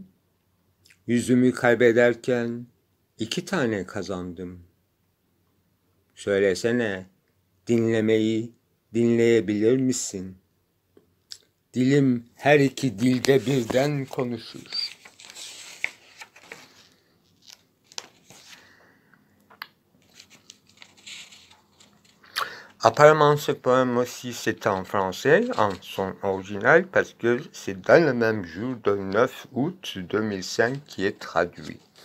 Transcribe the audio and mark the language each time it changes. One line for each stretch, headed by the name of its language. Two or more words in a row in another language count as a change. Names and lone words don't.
Turkish: Yüzümü kaybederken 2 tane kazandım. Söylesene, dinlemeyi dinleyebilir misin? Dilim her iki dilde birden konuşur.
French: Apparemment, ce poème aussi, c'est en français, en son original, parce que c'est dans le même jour, de 9 août 2005, qui est traduit.